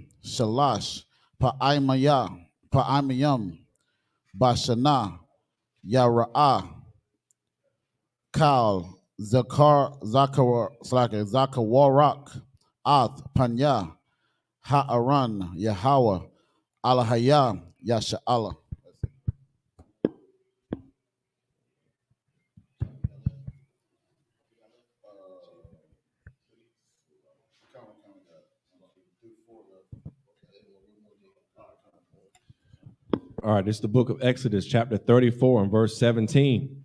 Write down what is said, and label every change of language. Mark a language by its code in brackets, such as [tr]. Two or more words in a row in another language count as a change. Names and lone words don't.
[en] Shalash, Pa'amayam, Bashana, Yara'ah, Kal, Zakawarak, Ath, Panya, Ha'aran, Yahweh, Alahaya, Yasha'Allah. All right, this is the book of Exodus, chapter 34 and verse 17.